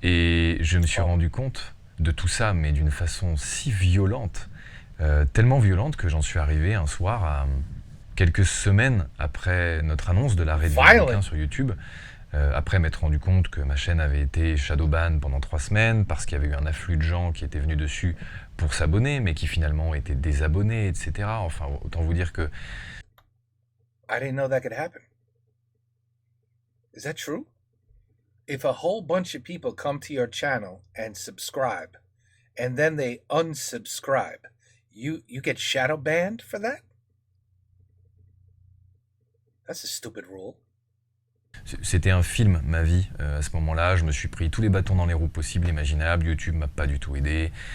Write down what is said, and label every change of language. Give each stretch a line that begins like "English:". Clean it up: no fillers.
French: Et je me suis rendu compte de tout ça, mais d'une façon si violente, tellement violente que j'en suis arrivé un soir à quelques semaines après notre annonce de l'arrêt de Violent sur YouTube, après m'être rendu compte que ma chaîne avait été shadowban pendant 3 semaines parce qu'il y avait eu un afflux de gens qui étaient venus dessus pour s'abonner, mais qui finalement étaient désabonnés, etc. Enfin, autant vous dire que...
English: I didn't know that could happen. Is that true? If a whole bunch of people come to your channel and subscribe, and then they unsubscribe, you get shadow banned for that? That's a stupid rule.
French: C'était un film, ma vie, à ce moment-là. Je me suis pris tous les bâtons dans les roues possibles, imaginables. YouTube m'a pas du tout aidé.